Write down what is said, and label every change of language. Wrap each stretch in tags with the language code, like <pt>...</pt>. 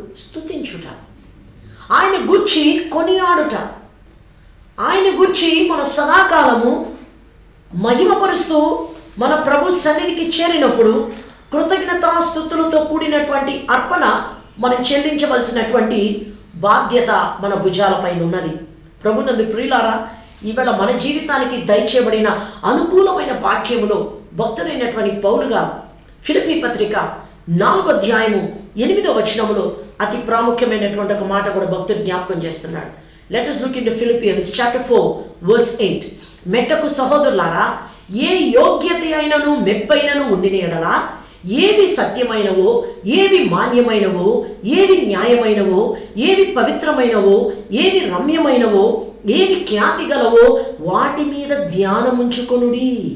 <te>స్తుతించుట, ఆయన గురించి కొనియాడుట, ఆయన గురించి మన సదాకాలము మహిమపరుస్తూ మన ప్రభు సన్నిధికి చేరినప్పుడు కృతజ్ఞతాస్తుతులతో కూడినటువంటి అర్పణ మనం చెల్లించవలసినటువంటి బాధ్యత మన భుజాలపైన ఉన్నది. ప్రభునందు ప్రియులారా, ఈవేళ మన జీవితానికి దయచేయబడిన అనుకూలమైన వాక్యములో భక్తుడైనటువంటి పౌలుగా ఫిలిప్పీ పత్రిక 4వ అధ్యాయము 8వ వచనములో అతి ప్రాముఖ్యమైనటువంటి ఒక మాట కూడా భక్తుడు జ్ఞాపకం చేస్తున్నాడు.</te> <en>Let us look into Philippians chapter 4 verse 8.</en> <te>మెట్టకు సహోదరులారా, ఏ యోగ్యత అయినను మెప్పైనను ఉండిన ఎడలా, ఏవి సత్యమైనవో, ఏవి మాన్యమైనవో, ఏవి న్యాయమైనవో, ఏవి పవిత్రమైనవో, ఏవి రమ్యమైనవో, ఏవి ఖ్యాతి గలవో వాటి మీద ధ్యానముంచుకొనుడి.</te>